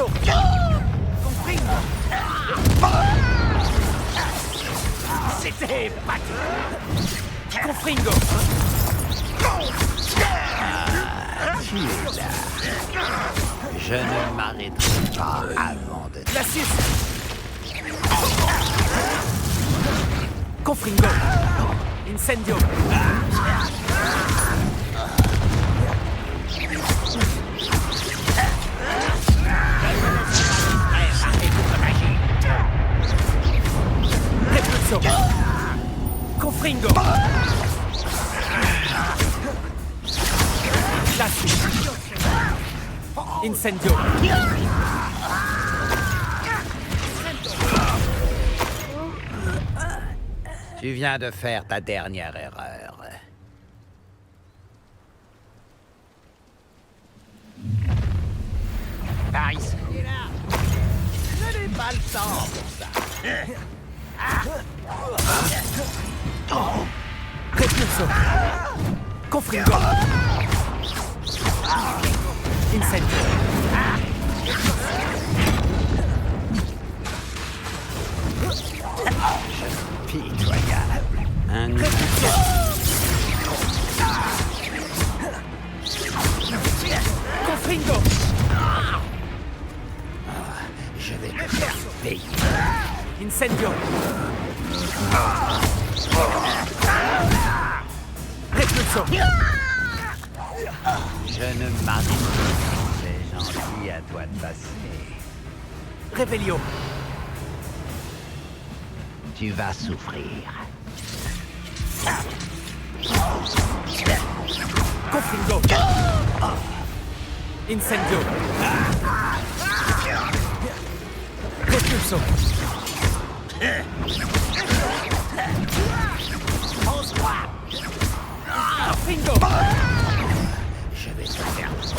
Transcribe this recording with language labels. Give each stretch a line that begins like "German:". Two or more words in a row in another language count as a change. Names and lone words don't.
French: Compris. C'était battu. Confringo. Tu es là. Je ne m'arrêterai pas avant de... Glacius. Confringo. Incendio. Repulso. Confringo. Glacius. Incendio. Tu viens de faire ta dernière erreur. Par ici. Je n'ai pas le temps pour ça. Repulso. Confringo. Incendio. Pitoyable. Un... Confringo. Je vais te faire payer. Incendio. Repulso. Je ne m'arrête pas. C'est gentil à toi de passer. Révélio. Tu vas souffrir. Confringo. Incendio. Propulso. Confringo. Je vais te faire...